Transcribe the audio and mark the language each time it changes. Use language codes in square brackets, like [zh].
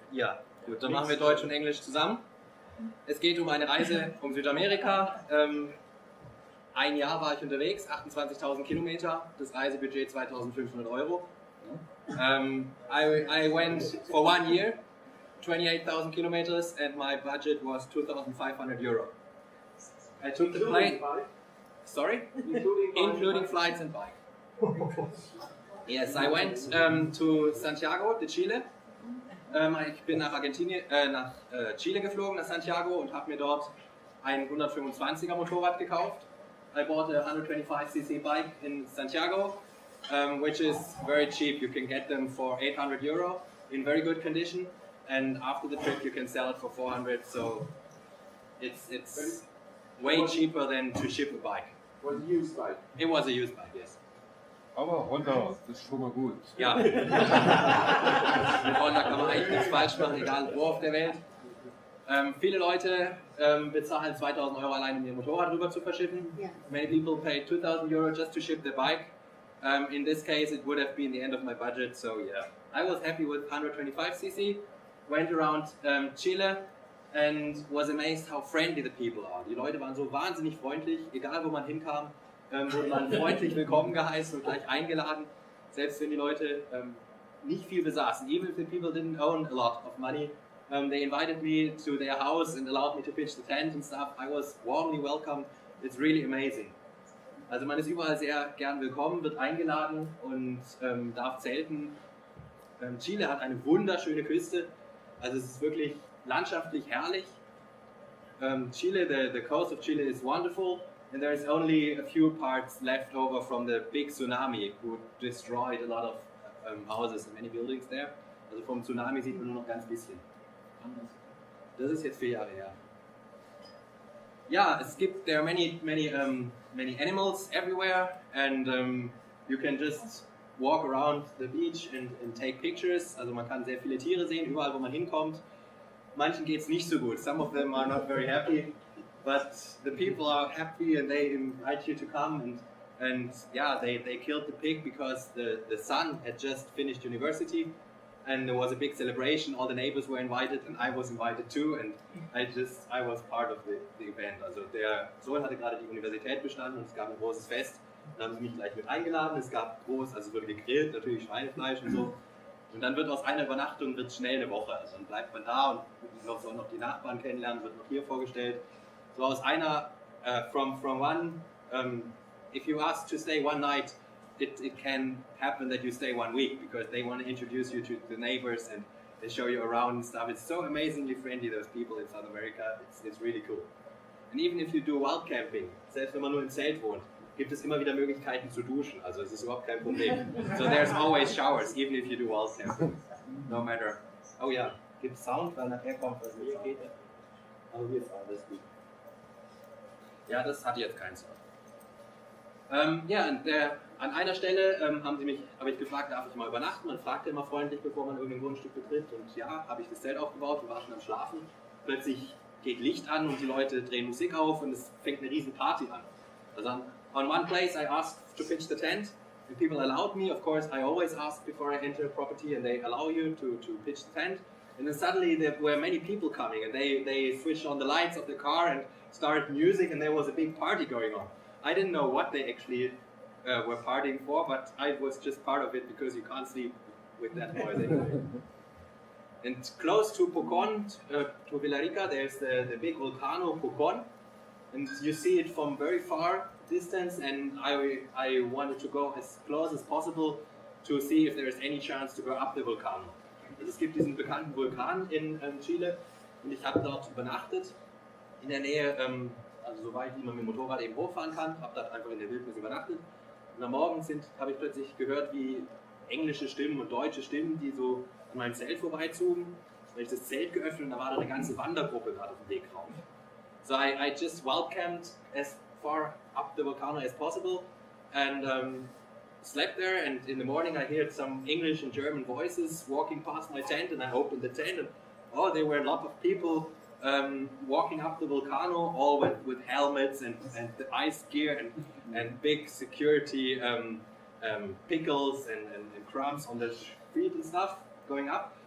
[de] Ja, gut, dann machen wir Deutsch und Englisch zusammen. Es geht um eine Reise um Südamerika. Ein Jahr war ich unterwegs, 28.000 Kilometer, das Reisebudget 2.500 Euro. [en] I went for 1 year, 28,000 kilometers, and my budget was 2,500 euro. I took the plane. Sorry? Including flights and bike. Yes, I went to Santiago de Chile. [de] Ich bin nach Chile geflogen, nach Santiago, und habe mir dort ein 125er Motorrad gekauft. [en] I bought a 125cc bike in Santiago, which is very cheap. You can get them for 800 euro in very good condition, and after the trip you can sell it for 400. So it's way cheaper than to ship a bike. Was a used bike? It was a used bike, yes. [de] Aber Honda, das ist schon mal gut. Ja. Mit Honda kann man eigentlich nichts falsch machen, egal wo auf der Welt. Viele Leute bezahlen 2.000 Euro allein, um ihr Motorrad rüber zu verschiffen. [en] Yeah. Many people pay 2,000 euro just to ship the bike. In this case, it would have been the end of my budget, so yeah. I was happy with 125cc, went around Chile and was amazed how friendly the people are. [de] Die Leute waren so wahnsinnig freundlich, egal wo man hinkam, wurde man freundlich willkommen geheißen und gleich eingeladen, selbst wenn die Leute nicht viel besaßen. [en] Even if the people didn't own a lot of money, they invited me to their house and allowed me to pitch the tent and stuff. I was warmly welcomed. It's really amazing. [de] Also man ist überall sehr gern willkommen, wird eingeladen und darf zelten. Chile hat eine wunderschöne Küste, also es ist wirklich landschaftlich herrlich. [en] Chile, the coast of Chile is wonderful, and there is only a few parts left over from the big tsunami who destroyed a lot of houses and many buildings there. [de] Also vom Tsunami sieht man nur noch ganz bisschen. Das ist jetzt 4 Jahre her. [en] Ja, there are many animals everywhere, and you can just walk around the beach and take pictures. [de] Also man kann sehr viele Tiere sehen, überall wo man hinkommt. Manchen geht es nicht so gut. [en] Some of them are not very happy, but the people are happy and they invite you to come, and yeah, they killed the pig because the son had just finished university. And there was a big celebration, all the neighbors were invited and I was invited too, and I was part of the event. [de] Also der Sohn hatte gerade die Universität bestanden und es gab ein großes Fest. Dann haben sie mich gleich mit eingeladen, es gab also wurde gegrillt, natürlich Schweinefleisch und so. Und dann wird aus einer Übernachtung schnell eine Woche. Also dann bleibt man da und soll noch die Nachbarn kennenlernen, wird noch hier vorgestellt. So aus einer, [en] from one, if you ask to stay one night, it can happen that you stay 1 week because they want to introduce you to the neighbors and they show you around and stuff. It's so amazingly friendly, those people in South America. It's really cool. And even if you do wild camping, [de] selbst wenn man nur im Zelt wohnt, gibt es immer wieder Möglichkeiten zu duschen. Also es ist überhaupt kein Problem. [en] So there's always showers, even if you do wild camping. No matter. [de] Oh ja, gibt Sound, weil nachher kommt was hier geht. Aber hier ist alles gut. Ja, das hat jetzt keinen Sound. Ja, an einer Stelle habe ich gefragt, darf ich mal übernachten? Man fragte immer freundlich, bevor man irgendein Grundstück betritt. Und ja, habe ich das Zelt aufgebaut, wir waren schon am Schlafen. Plötzlich geht Licht an und die Leute drehen Musik auf und es fängt eine riesen Party an. [en] On one place I asked to pitch the tent, and people allowed me. Of course, I always ask before I enter a property, and they allow you to pitch the tent. And then suddenly there were many people coming, and they switched on the lights of the car and started music, and there was a big party going on. I didn't know what they actually were partying for, but I was just part of it because you can't sleep with that noise anyway. And close to Pucón, to Villarrica, there's the big volcano Pucón, and you see it from very far distance, and I wanted to go as close as possible to see if there is any chance to go up the volcano. [de] Es gibt diesen bekannten Vulkan in Chile, und ich habe dort übernachtet, in der Nähe, also so weit wie man mit dem Motorrad eben hochfahren kann, habe dort einfach in der Wildnis übernachtet. Und am Morgen habe ich plötzlich gehört, wie englische Stimmen und deutsche Stimmen, die so an meinem Zelt vorbeizogen. Dann habe ich das Zelt geöffnet und da war da eine ganze Wandergruppe gerade auf dem Weg rauf. [en] So I just welcomed as far up the volcano as possible and slept there, and in the morning I heard some English and German voices walking past my tent, and I opened the tent and there were a lot of people walking up the volcano, all with helmets and the ice gear and big security pickles and crumbs on the feet and stuff going up.